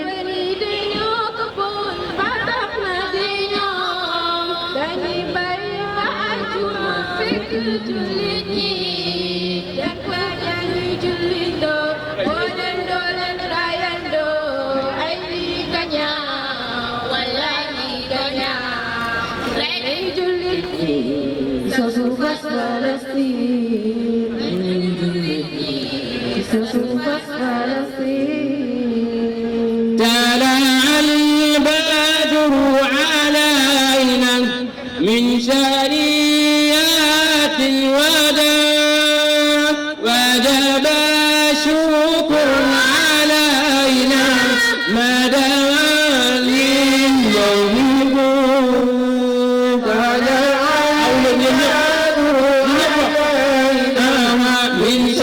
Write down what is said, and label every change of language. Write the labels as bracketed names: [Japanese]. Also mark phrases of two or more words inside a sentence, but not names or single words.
[Wolof] Fari dañoo ko bon ba tax na di ñoom dañuy bàyyi ba àjjuma fekk jullit ñi yan fa ñuy jullindoo boolendoo leen rayandoo ay lii ka ñaaw wala lii ka ñaaw. Rey nañu jullit ñi sa suufas Palestine. Rey nañu jullit ñi sa suufas Palestine. [Arabic] طلع البدر علينا من شريات الوداع وجب الشكر علينا ما دام لليوم طلع البدر علينا من